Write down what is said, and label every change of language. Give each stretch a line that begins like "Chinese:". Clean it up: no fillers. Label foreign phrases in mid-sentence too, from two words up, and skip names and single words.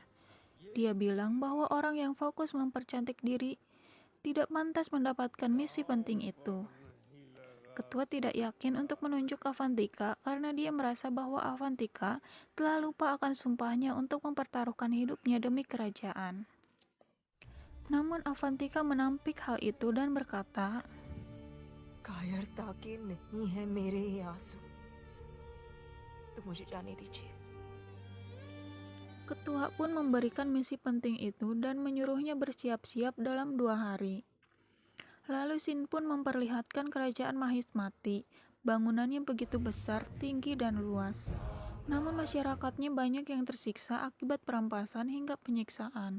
Indonesian: Dia bilang bahwa orang yang fokus mempercantik diri tidak pantas mendapatkan misi penting itu. Ketua tidak yakin untuk menunjuk Avantika karena dia merasa bahwa Avantika telah lupa akan sumpahnya untuk mempertaruhkan hidupnya demi kerajaan. Namun Avantika menampik hal itu dan berkata,
Hindi: कायरता के नहीं है मेरे ये आंसू तो मुझे जाने दीजिए.
Indonesian: Ketua pun memberikan misi penting itu dan menyuruhnya bersiap-siap dalam 2 hari. Lalu Sin pun memperlihatkan kerajaan Mahismati. Bangunannya begitu besar, tinggi, dan luas. Namun masyarakatnya banyak yang tersiksa akibat perampasan hingga penyiksaan.